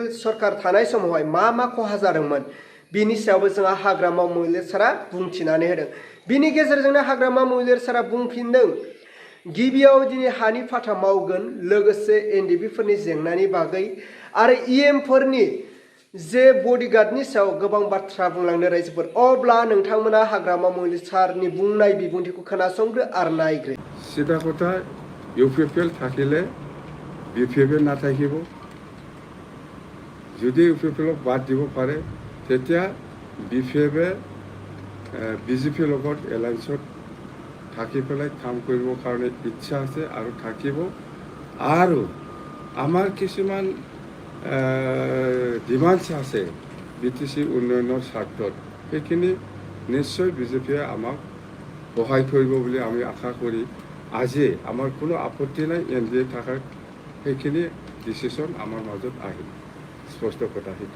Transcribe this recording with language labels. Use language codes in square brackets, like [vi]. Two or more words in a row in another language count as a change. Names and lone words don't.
[brx] सरकार थानाय समावहाय मा खहा जादोंमोन बिनि सायावबो जोंहा हाग्रामा महिलारी सारा बुंथिनानै होदों बिनि गेजेरजोंनो हाग्रामा महिलारी सारा बुंफिनदों गिबियाव दिनै हानि फाथा मावगोन लोगोसे एनडिबिफोरनि जेंनानि बागै आरो इएमफोरनि जे बडिगार्डनि सायाव गोबां बाथ्रा बुंलांनो रायजोफोर अब्ला नोंथांमोना हाग्रामा महिलारी सारनि बुंनाय बिबुंथिखौ खोनासंग्रो आरो नायग्रो [as] सिदा কথা ইউপিপিএল থাকিলে বিপিএফে নাথাকিব যদি ইউপিপিএলক বাদ দিব পাৰে তেতিয়া বিপিএফে বিজেপিৰ লগত এলায়েন্সত থাকি পেলাই কাম কৰিবৰ কাৰণে ইচ্ছা আছে আৰু থাকিব আৰু আমাৰ কিছুমান ডিমান্ডছ আছে বিটিসি উন্নয়নৰ স্বাৰ্থত সেইখিনি নিশ্চয় বিজেপিয়ে আমাক সহায় কৰিব বুলি আমি আশা কৰি আজি আমাৰ কোনো আপত্তি নাই এনডিএ থাকাৰ সেইখিনি ডিসিশন আমাৰ মাজত আহিল স্পষ্ট কথা সেইটো